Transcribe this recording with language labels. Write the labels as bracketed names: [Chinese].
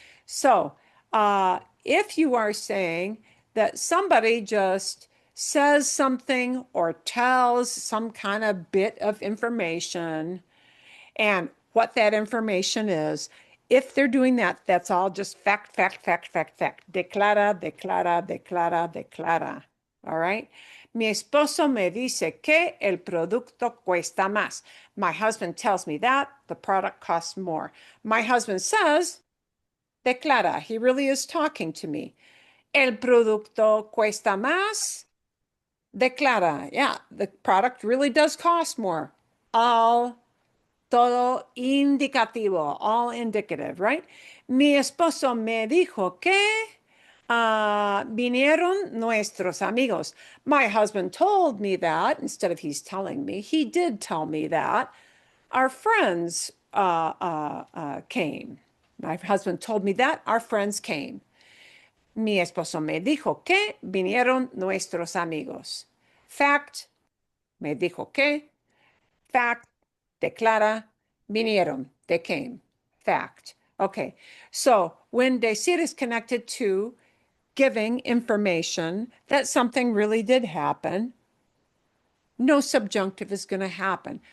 [English] So if you are saying that somebody just says something or tells some kind of bit of information, and what that information is, if they're doing that, that's all just fact, fact, fact, fact, fact. [Spanish] Declara, declara, declara, declara. All right. Mi esposo me dice que el producto cuesta más. [English] My husband tells me that the product costs more. My husband says, declara, he really is talking to me. [Spanish] El producto cuesta más. [English] Declara, yeah, the product really does cost more. All [Spanish] todo indicativo, [English] all indicative, right? [Spanish] Mi esposo me dijo que vinieron nuestros amigos. [English] My husband told me that instead of he's telling me, he did tell me that our friends came. My husband told me that our friends came. [Spanish] Mi esposo me dijo que vinieron nuestros amigos. Fact, me dijo que. [English] Fact, declara, vinieron, they came. Fact. Okay, so when decir is connected to giving information that something really did happen, no subjunctive is going to happen.